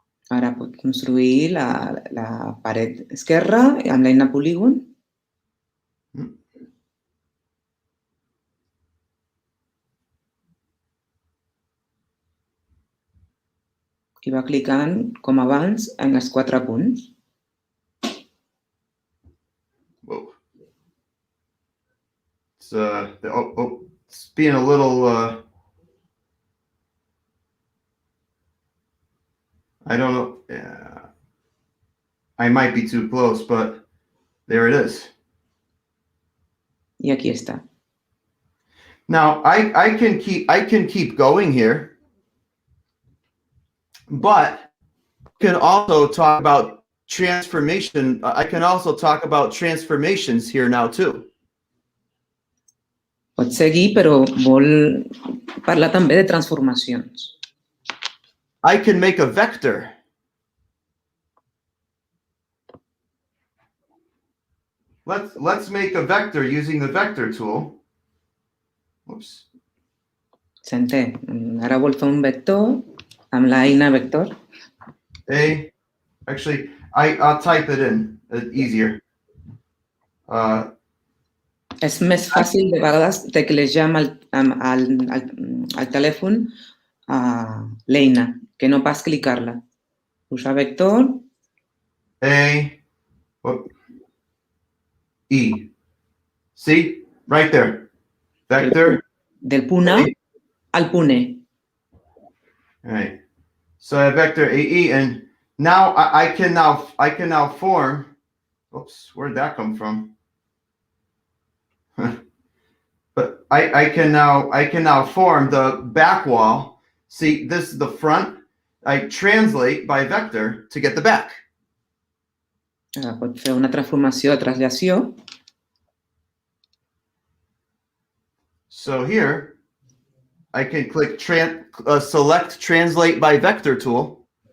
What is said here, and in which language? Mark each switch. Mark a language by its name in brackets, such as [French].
[Catalan] Ara pot construir la paret esquerra amb l'eina polígon. I va clicant, com abans, en els 4 punts. [English] Whoa. It's being a little, I don't know. Yeah. I might be too close, but there it is. [Catalan] I aquí està. [English] Now I can keep going here, but can also talk about transformation. I can also talk about transformations here now too. [Catalan] Pot seguir, però vol parlar també de transformacions. [English] I can make a vector. Let's make a vector using the vector tool. Oops. [Catalan] S'entén. Ara vol fer un vector amb l'eina vector. [English] Actually, I'll type it in. It's easier. [Catalan] És més fàcil de vegades teclejar amb el telèfon l'eina, que no pas clicar-la. Usar vector. [English] E. See? Right there. Vector. [Catalan] Del punt A al punt E. [English] All right. So I have vector AE, and now I can now form. Oops, where'd that come from? But I can now form the back wall. See, this is the front. I translate by vector to get the back. [Catalan] Pot fer una transformació de translació. [English] So here, I can click select translate by vector tool.